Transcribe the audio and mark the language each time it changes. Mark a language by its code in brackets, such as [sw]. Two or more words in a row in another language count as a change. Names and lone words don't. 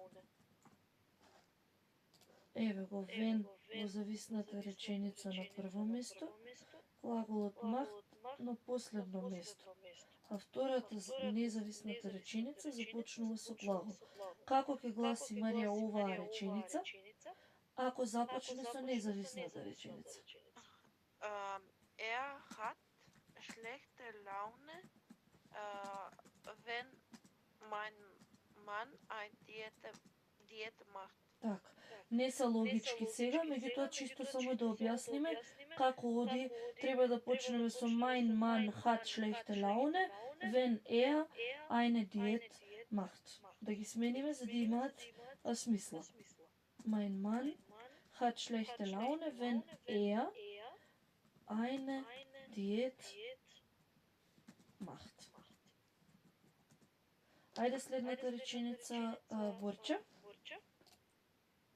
[mk] Еве го wenn во зависната реченица на прво место, глаголот macht на последно место, а втората независната реченица започнува со глагол. Како ќе гласи, Марија, оваа реченица ако започне со независната реченица? [de] Hat schlechte Laune, wenn mein Mann ein Diät macht. [mk] Така, не се логички сега, меѓутоа чисто само да објасниме како оди, треба да почнеме со [de] mein Mann hat schlechte Laune, wenn er eine Diät macht. [mk] Да ги смениме за да имаат смисла. [de] Mein Mann hat schlechte Laune, wenn er eine Diät macht. [mk] Ајде следната реченица, Борче.